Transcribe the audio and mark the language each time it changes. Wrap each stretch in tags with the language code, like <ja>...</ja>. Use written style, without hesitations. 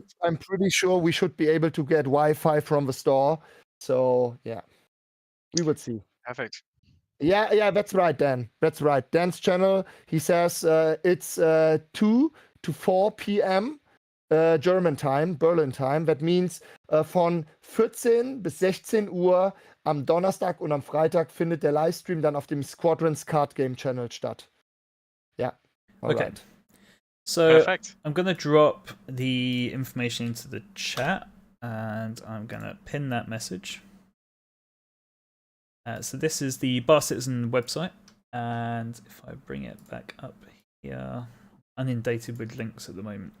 <en>I'm pretty sure we should be able to get Wi-Fi from the store. So, yeah, we would see. Perfect. Yeah, that's right, Dan. That's right. Dan's channel, he says it's 2 to 4 p.m. German time, Berlin time. That means</en> <de>von 14 bis 16 Uhr am Donnerstag und am Freitag findet der Livestream dann auf dem Squadron's Card Game Channel statt.</de> <en>Yeah. All Okay. right. So Perfect. I'm going to drop the information into the chat, and I'm going to pin that message. So this is the Bar Citizen website, and if I bring it back up here, inundated with links at the moment.</en>